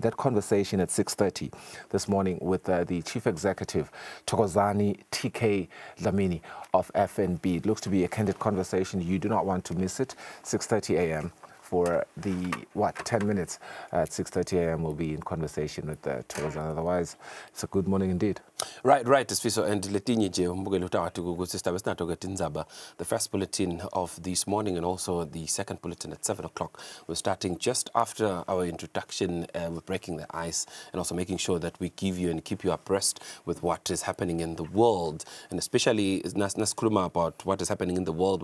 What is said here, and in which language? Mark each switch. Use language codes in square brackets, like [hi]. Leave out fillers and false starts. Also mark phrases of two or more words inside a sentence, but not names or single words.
[en] That conversation at 6:30 this morning with the Chief Executive, Thokozani TK Dlamini of FNB. It looks to be a candid conversation. You do not want to miss it. 6:30 a.m. for the 10 minutes at 6:30 a.m. we'll be in conversation with Thokozani. Otherwise, it's a good morning indeed. [ss] Right, Sifiso, and letinye je umbukele utawati ukuthi sitabe sinato indzaba, [en] the first bulletin of this morning and also the second bulletin at 7 o'clock. We're starting just after our introduction, we're breaking the ice and also making sure that we give you and keep you abreast with what is happening in the world, and especially naskuluma about what is happening in the world.